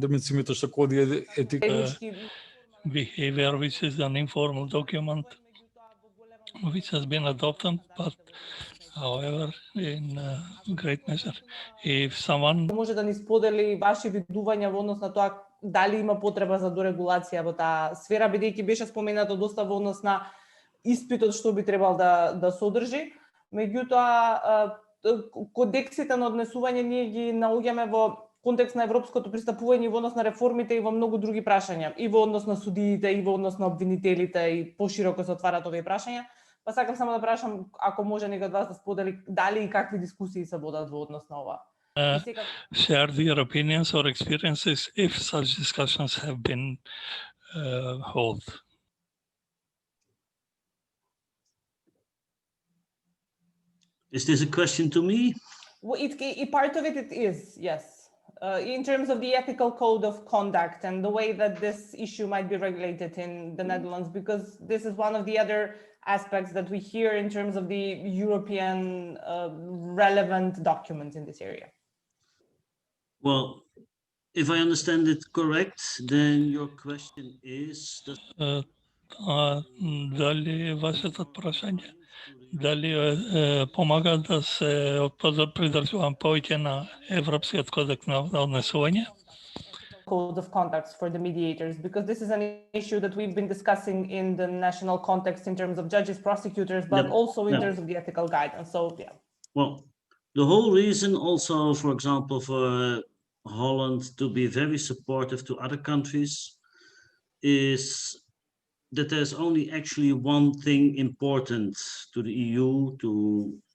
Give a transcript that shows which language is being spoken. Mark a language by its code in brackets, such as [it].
[mk] Да ми цимите што коди етика. [en] Behavior, which is an informal document, which has been adopted, but however, in great measure, if someone [mk] може да ни сподели ваши видувања во однос на тоа дали има потреба за дорегулација во таа сфера, бидејќи беше споменато доста во однос на испитот што би требал да содржи. Меѓутоа, кодексите на однесување ние ги наоѓаме во контекст на европското пристапување и во однос на реформите и во многу други прашања, и во однос на судиите, и во однос на обвинителите, и пошироко се отварат овие прашања. Па сакам само да прашам, ако може некој од вас да сподели дали и какви дискусии се водат во однос на ова. [en] share their opinions or experiences if such discussions have been held. Is this a question to me? Well, part of it is, yes. In terms of the ethical code of conduct and the way that this issue might be regulated in the Netherlands, because this is one of the other aspects that we hear in terms of the European relevant documents in this area. Well, if I understand it correct, then your question is... [mk] Дали вашето прашање, дали помага да се придржувам повеќе на Европскиот кодекс на однесување? [en] Code of conduct for the mediators, because this is an issue that we've been discussing in the national context in terms of judges, prosecutors, but also in terms of the ethical guidance. So, yeah. Well, the whole reason also, for example, for Holland to be very supportive to other countries is that there's only actually one thing important to the EU, to